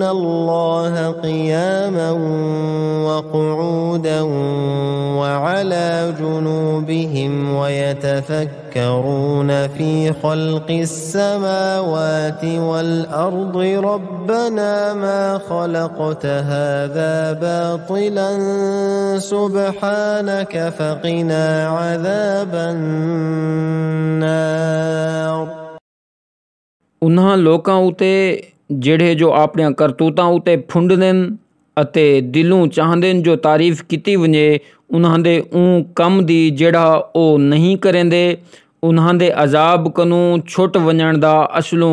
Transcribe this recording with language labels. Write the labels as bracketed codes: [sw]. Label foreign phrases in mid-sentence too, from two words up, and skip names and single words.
[ar] الله قياما وقعودا وعلى جنوبهم ويتفكرون في خلق السماوات والأرض ربنا ما خلقت هذا باطلا سبحانك فقنا عذاب النار [skr] ਉਨ੍ਹਾਂ ਲੋਕਾਂ ਉਤੇ ਜਿਹੜੇ ਜੋ ਆਪਣੀਆਂ ਕਰਤੂਤਾਂ ਉਤੇ ਫੁੰਡਦੇ ਨੇ ਅਤੇ ਦਿਲੋਂ ਚਾਹੁੰਦੇ ਨੇ ਜੋ ਤਾਰੀਫ ਕੀਤੀ ਵੰਜੇ ਉਨ੍ਹਾਂ ਦੇ ਉਹ ਕੰਮ ਦੀ ਜਿਹੜਾ ਉਹ ਨਹੀਂ ਕਰੇਂਦੇ ਉਨ੍ਹਾਂ ਦੇ ਅਜ਼ਾਬ ਕੋਲੋਂ ਛੁੱਟ ਵੰਜਣ ਦਾ ਅਸਲੋਂ